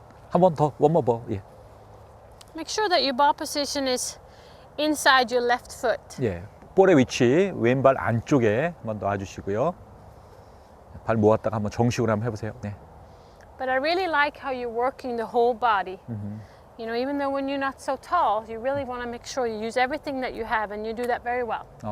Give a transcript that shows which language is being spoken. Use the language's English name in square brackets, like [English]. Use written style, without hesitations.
[Korean] 한 번 더, [English] one more ball. [Korean] 예. [English] Make sure that your ball position is inside your left foot. [Korean] 예. 볼의 위치 왼발 안쪽에 한번 놔주시고요. 발 모았다가 한번 정식으로 한번 해보세요. 네. [English] But I really like how you're working the whole body. You know, even though when you're not so tall, you really want to make sure you use everything that you have, and you do that very well.